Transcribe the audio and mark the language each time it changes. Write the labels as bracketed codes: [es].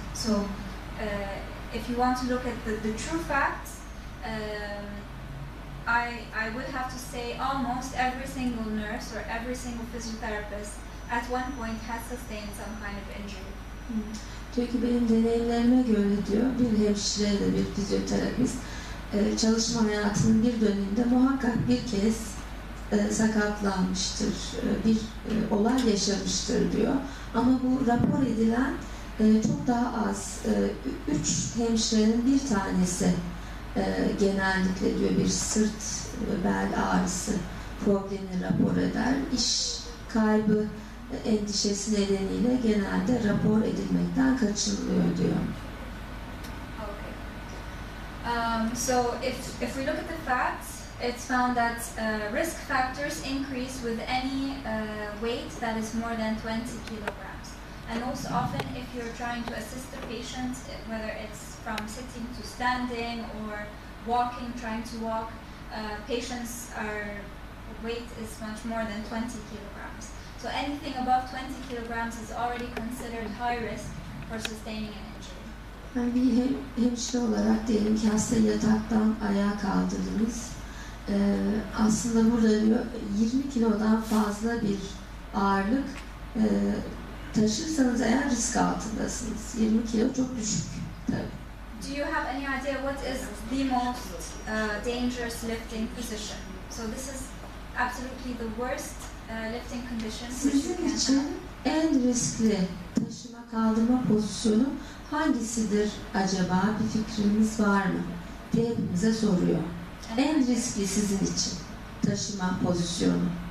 [en] So if you want to look at the true facts, I would have to say almost every single nurse or every single physiotherapist at one point has sustained some kind of injury. [tr] Diyor ki benim deneyimlerime göre diyor bir hemşire de bir fizyoterapist çalışma hayatının bir döneminde muhakkak bir kez sakatlanmıştır, bir olay yaşamıştır diyor. Ama bu rapor edilen çok daha az. 3 hemşirenin bir tanesi genellikle diyor bir sırt ve bel ağrısı problemi rapor eder. İş kaybı endişesi nedeniyle genelde rapor edilmekten kaçınılıyor diyor. [en] Okay. So if we look at the facts, it's found that risk factors increase with any weight that is more than 20 kilograms. And most often, if you're trying to assist the patient, whether it's from sitting to standing or walking, trying to walk, patients' weight is much more than 20 kilograms. So anything above 20 kilograms is already considered high risk for sustaining an injury. [tr] Yani bir hemşire olarak diyelim ki hasta yataktan ayağa kaldırdınız. Aslında burada diyor 20 kilodan fazla bir ağırlık taşırsanız eğer risk altındasınız. 20 kilo çok düşük tabii. [en] Do you have any idea what is the most dangerous lifting position? So this is absolutely the worst lifting condition. [tr] Sizin için en riskli taşıma kaldırma pozisyonu hangisidir acaba? Bir fikriniz var mı? diye hepimize soruyor. En riskli sizin için taşıma pozisyonu.